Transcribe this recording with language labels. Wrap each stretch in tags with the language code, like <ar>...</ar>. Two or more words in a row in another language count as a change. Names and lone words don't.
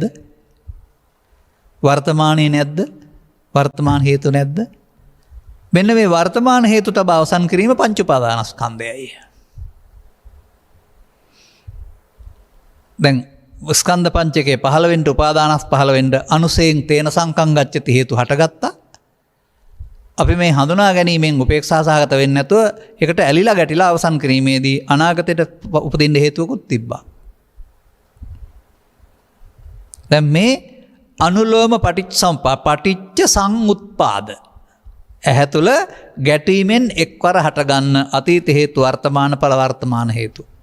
<si>වර්තමානයේ නැද්ද? වර්තමාන හේතු නැද්ද? මෙන්න මේ වර්තමාන හේතු තබ අවසන් කිරීම පංච උපාදානස්කන්ධයයි. දැන් ස්කන්ධ පංචකයේ 15 වෙනි උපාදානස් 15 වෙනි අනුසයෙන්</si> <pi>තේන සංකම් ගච්ඡති</pi> <si>හේතු හටගත්තා. අපි මේ හඳුනා ගැනීමෙන් උපේක්ෂා සහගත වෙන්නේ නැතුව ඒකට ඇලිලා ගැටිලා අවසන් කිරීමේදී අනාගතයට උපදින්න හේතුවකුත් තිබ්බා. දැන් මේ අනුලෝම පටිච්ච සමුප්පාද ඇහැ තුළ ගැටීමෙන් එක්වර හටගන්න අතීත හේතු, වර්තමාන ඵල, වර්තමාන හේතු.</si>